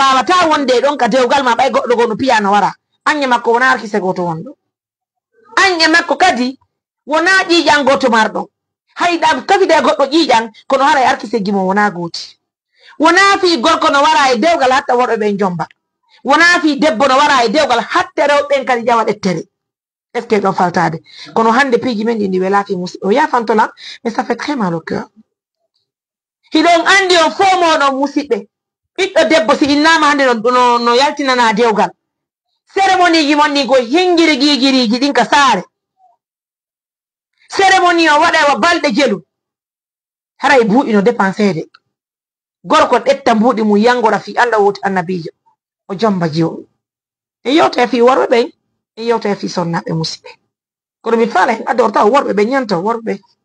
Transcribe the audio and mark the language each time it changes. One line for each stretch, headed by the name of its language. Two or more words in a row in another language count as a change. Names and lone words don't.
Fula: wawata wonde ɗon ka dewgal ma ɓay goɗɗo go no piya no wara an e makko wona arkise goto wonɗo an e makko kadi wona ƴiƴan goto marɗon hayɗa kafide goɗɗo ƴiƴan kono hara e arkise gimo wona gooti wona fi gorko no wara e dewgal hatta worɓe ɓen jomba wona fi debbo no wara e dewgal hatta rewɓen kadi ƴawa ɗettere
French: est ce que
Fula: ɗon faltade kono hande piiji men ɗi ndi welaki musidɗo o yafantola
French: mais ça fait très mal au cœur
Fula: hiɗon andi on fo moɗon musidɓe ɓiɗɗo debbo si innama hande no yaltinana dewgal cérémonie ji mon ɗin ko hingiri gigiriji ɗin ka saare cérémonie o waɗa wa balɗe jelu haray buuɗino dépensede gorko ɗetta mbuuɗi mum yangoɗa fi Allah woti annabijo o jomba jiwo e yewta e fi worɓe ɓen e yewta e fi sonnaɓe musidɓe kono mi faala hen adorta worɓe ɓe ñanta worɓe